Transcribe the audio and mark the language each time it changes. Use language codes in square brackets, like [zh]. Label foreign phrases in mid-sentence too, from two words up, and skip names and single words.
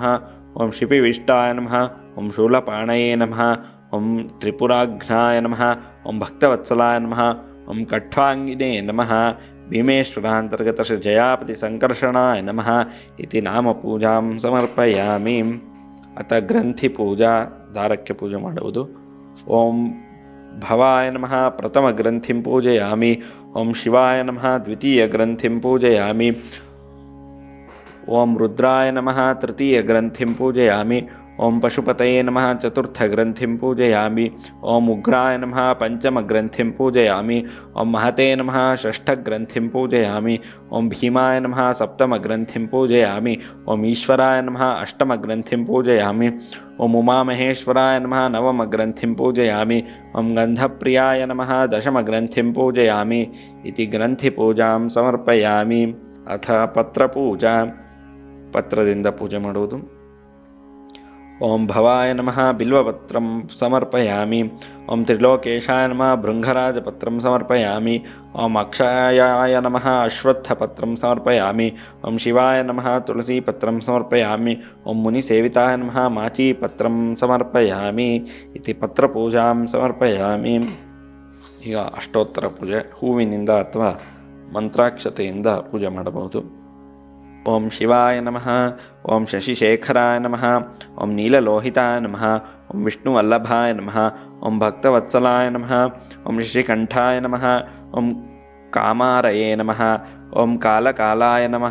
[sa] ಓಂ ಶಿಪಿವಿಷ್ಟಾಯ ನಮಃ. ಓಂ ಶೂಲಪಾಣಯೇ ನಮಃ. ಓಂ ತ್ರಿಪುರಾಘ್ನಾಯ ನಮಃ. ಓಂ ಭಕ್ತವತ್ಸಲಾಯ ನಮಃ. ಓಂ ಕಠ್ವಾಂಗಿನೇ ನಮಃ. ಭೀಮೇಶ್ವರಾಂತರ್ಗತ ಶ್ರೀ ಜಯಾಪತಿ ಸಂಕರ್ಷಣಾಯ ನಮಃ ಇತಿ ನಾಮ ಪೂಜಾಂ ಸಮರ್ಪಯಾಮಿ. ಅಥ ಗ್ರಂಥಿ ಪೂಜಾ, [kn] ದಾರಕ್ಕೆ ಪೂಜೆ ಮಾಡುವುದು. [sa] ಓಂ ಭವಾಯ ನಮಃ ಪ್ರಥಮ ಗ್ರಂಥಿಂ ಪೂಜಯಾಮಿ. ಓಂ ಶಿವಾಯ ನಮಃ ದ್ವಿತೀಯ ಗ್ರಂಥಿಂ ಪೂಜಯಾಮಿ. ಓಂ ರುದ್ರಾಯ ನಮಃ ತೃತೀಯ ಗ್ರಂಥಿಂ ಪೂಜಯಾಮಿ. ಓಂ ಪಶುಪತಯೇ ನಮಃ ಚತುರ್ಥ ಗ್ರಂಥಿಂ ಪೂಜಯಾಮಿ. ಓಂ ಉಗ್ರಾಯ ನಮಃ ಪಂಚಮ ಗ್ರಂಥಿಂ ಪೂಜಯಾಮಿ. ಓಂ ಮಹತೆ ನಮಃ ಷಷ್ಠ ಗ್ರಂಥಿಂ ಪೂಜಯಾಮಿ. ಓಂ ಭೀಮಾಯ ನಮಃ ಸಪ್ತಮ ಗ್ರಂಥಿಂ ಪೂಜಯಾಮಿ. ಓಂ ಈಶ್ವರಾಯ ನಮಃ ಅಷ್ಟಮ ಗ್ರಂಥಿಂ ಪೂಜಯಾಮಿ. ಓಂ ಉಮಾಮಹೇಶ್ವರಾಯ ನಮಃ ನವಮ ಗ್ರಂಥಿಂ ಪೂಜಯಾಮಿ. ಓಂ ಗಂಧಪ್ರಿಯಾಯ ನಮಃ ದಶಮ ಗ್ರಂಥಿಂ ಪೂಜಯಾಮಿ ಇತಿ ಗ್ರಂಥಿ ಪೂಜಾಂ ಸಮರ್ಪಯಾಮಿ. ಅಥ ಪತ್ರಪೂಜಾ, [kn] ಪತ್ರದಿಂದ ಪೂಜೆ ಮಾಡುವುದು. [sa] ಓಂ ಭವಾಯ ನಮಃ ಬಿಲ್ವಪತ್ರಂ ಸಮರ್ಪಯಾಮಿ. ಓಂ ತ್ರಿಲೋಕೇಶಾಯ ನಮಃ ಭೃಂಗರಾಜಪತ್ರಂ ಸಮರ್ಪಯಾಮಿ. ಓಂ ಅಕ್ಷಯಾಯ ನಮಃ ಅಶ್ವತ್ಥಪತ್ರಂ ಸಮರ್ಪಯಾಮಿ. ಓಂ ಶಿವಾಯ ನಮಃ ತುಳಸೀಪತ್ರಂ ಸಮರ್ಪಯಾಮಿ. ಓಂ ಮುನಿಸೇವಿತಾಯ ನಮಃ ಮಾಚೀಪತ್ರಂ ಸಮರ್ಪಯಾಮಿ ಇತಿ ಪತ್ರಪೂಜಾಂ ಸಮರ್ಪಯಾಮಿ. [kn] ಈಗ ಅಷ್ಟೋತ್ತರ ಪೂಜೆ, ಹೂವಿನಿಂದ ಅಥವಾ ಮಂತ್ರಾಕ್ಷತೆಯಿಂದ ಪೂಜೆ ಮಾಡಬಹುದು. [sa] ಓಂ ಶಿವಾಯ ನಮಃ. ಓಂ ಶಶಿಶೇಖರಾಯ ನಮಃ. ಓಂ ನೀಲಲೋಹಿತಾಯ ನಮಃ. ಓಂ ವಿಷ್ಣುವಲ್ಲಭಾಯ ನಮಃ. ಓಂ ಭಕ್ತವತ್ಸಲಾಯ ನಮಃ. ಓಂ ಶಶಿಕಂಠಾಯ ನಮಃ. ಓಂ ಕಾಮಾರಯೇ ನಮಃ. ಓಂ ಕಾಲಕಾಲಾಯ ನಮಃ.